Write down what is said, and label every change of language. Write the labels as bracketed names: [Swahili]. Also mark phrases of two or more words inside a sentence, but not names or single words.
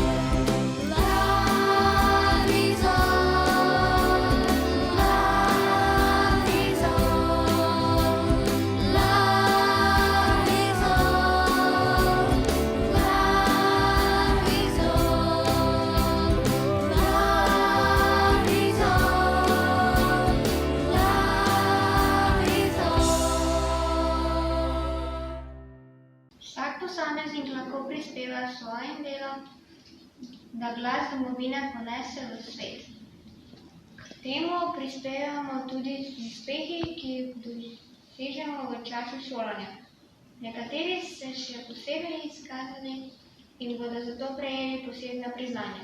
[English] Love is all, love is all, love is all, love is all, love is all. [Slovenian] Vsak posameznik lahko prispeva s svojim delom, da glas domovine ponese v svet. K temu prispevamo tudi z uspehi, ki jih dosežemo v času šolanja. Nekateri se še posebej izkazali in bodo zato prejeli posebna priznanja.